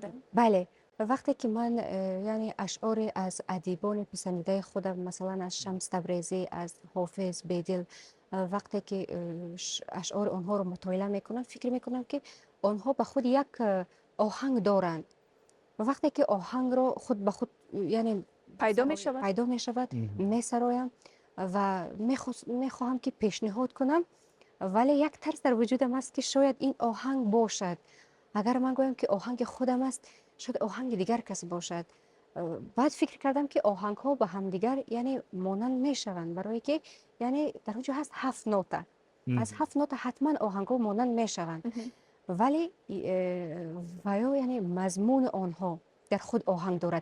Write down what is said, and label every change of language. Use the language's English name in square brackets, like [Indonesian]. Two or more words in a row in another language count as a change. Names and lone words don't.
[Tajik] бале ва вақте ки ман яъне ашъори аз адибони писандидаи худам, масалан аз Шамс Табрезӣ, аз Ҳофиз Бедил, вақте ки ашъори онҳоро мутоилаа мекунам, фикр мекунам ки онҳо ба худ як оҳанг доранд ва вақте ки оҳангро худ ба худ яъне пайдо мешавад, месароям ва мехоҳам ки пешниҳод кунам, вале як тарс дар вуҷудам аст ки шояд ин оҳанг бошад. агар ман гӯям ки оҳанги худам аст, [Persian] شاید آهنگ دیگر کس باشد. بعد فکر کردم که آهنگ ها به هم دیگر یعنی مانند میشوند، برای که یعنی در اونجا هست 7 نوته، از 7 نوته حتما آهنگ ها مانند میشوند، ولی ویا یعنی مضمون آنها در خود آهنگ دارد.